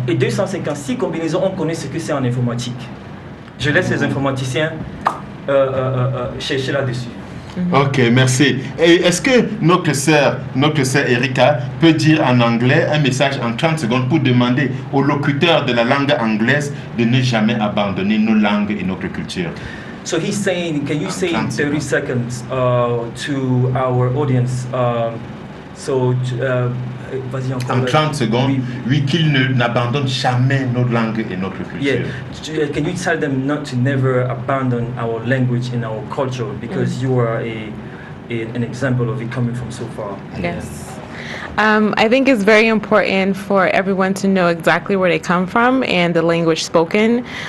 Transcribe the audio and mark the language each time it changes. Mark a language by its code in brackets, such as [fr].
[fr] Et 256 combinaisons, on connaît ce que c'est en informatique. Je laisse les informaticiens chercher là-dessus. Ok, merci. Et est-ce que notre sœur Erika peut dire en anglais un message en 30 secondes pour demander aux locuteurs de la langue anglaise de ne jamais abandonner nos langues et notre culture? [en] So he's saying, can you say in 30 seconds to our audience, [fr] vas-y encore. En 30 secondes, oui, qu'ils n'abandonnent jamais nos langues et notre culture. [en] Yeah. Can you tell them not to never abandon our language and our culture, because you are an example of it coming from so far. Yes. I think it's very important for everyone to know exactly where they come from and the language spoken.